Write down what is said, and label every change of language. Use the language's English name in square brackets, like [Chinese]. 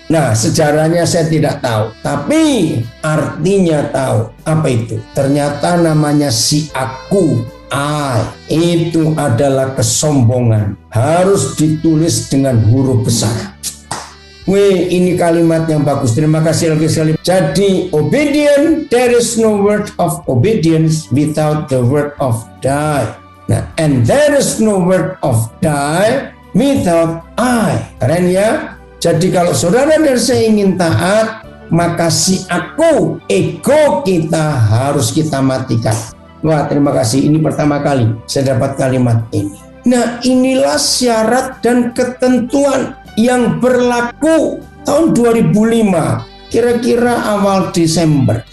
[Indonesian] Nah, sejarahnya saya tidak tahu, tapi artinya tahu. Apa itu? Ternyata namanya si aku, I, itu adalah kesombongan. Harus ditulis dengan huruf besar. Wih, ini kalimat yang bagus. Terima kasih lagi sekali. [English] Jadi, obedient, there is no word of obedience without the word of die. Nah, and there is no word of die without I. [Indonesian] Keren ya? Jadi kalau saudara dan saya ingin taat, maka si aku, ego kita harus kita matikan. Wah, terima kasih. Ini pertama kali saya dapat kalimat ini. Nah, inilah syarat dan ketentuan yang berlaku tahun 2005, kira-kira awal Desember.